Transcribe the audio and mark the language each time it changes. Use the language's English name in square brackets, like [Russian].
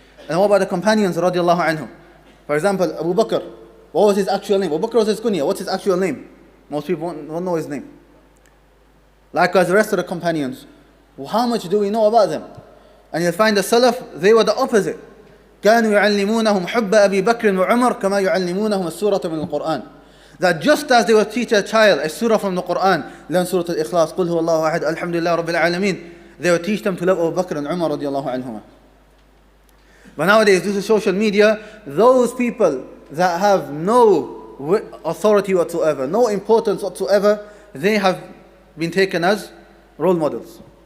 [English] And what about the companions radiallahu anhum? For example, Abu Bakr. What was his actual name? Abu Bakr was his kunya. What's his actual name? Most people won't know his name. Likewise, the rest of the companions. Well, how much do we know about them? And you'll find the Salaf, they were the opposite. [Arabic] كانوا يعلمونهم حب أبي بكر وعمر كما يعلمونهم السورة من القرآن. [English] That just as they would teach a child a surah from the Quran, learn Surah Al-Ikhlas, [Arabic] قل هو الله أحد الحمد لله رب العالمين, [English] they would teach them to love Abu Bakr and Umar radiallahu anhuma. But nowadays, due to social media, those people that have no authority whatsoever, no importance whatsoever, they have been taken as role models.